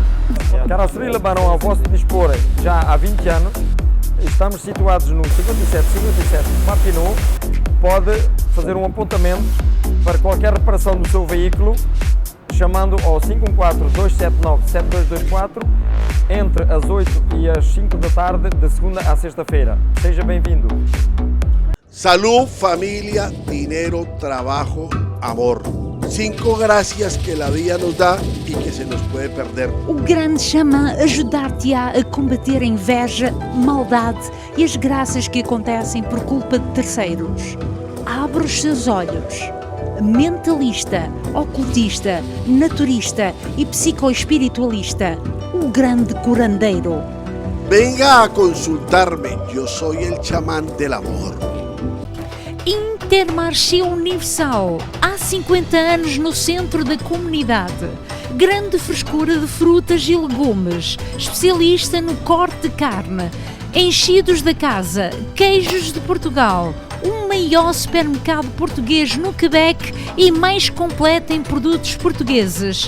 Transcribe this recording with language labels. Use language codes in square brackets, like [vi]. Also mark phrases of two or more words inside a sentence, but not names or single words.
[pt] Carroceria Le Baron, ao vosso dispor já há 20 anos, estamos situados no 5757 Papineau. Pode fazer um apontamento para qualquer reparação do seu veículo, chamando ao 514-279-7224 entre as 8 e as 5 da tarde, de segunda a sexta-feira. Seja bem-vindo. [es] Salud, familia, dinero, trabajo, amor. 5 gracias que la vida nos da y que se nos puede perder. [pt] O grande xamã ajudar-te-á a combater a inveja, maldade e as graças que acontecem por culpa de terceiros. Abre os seus olhos. Mentalista, ocultista, naturista e psicoespiritualista, o grande curandeiro. [es] Venga a consultarme, yo soy el chamán del amor. [pt] Intermarché Universal, há 50 anos no centro da comunidade. Grande frescura de frutas e legumes, especialista no corte de carne, enchidos da casa, queijos de Portugal, o maior supermercado português no Quebec e mais completo em produtos portugueses.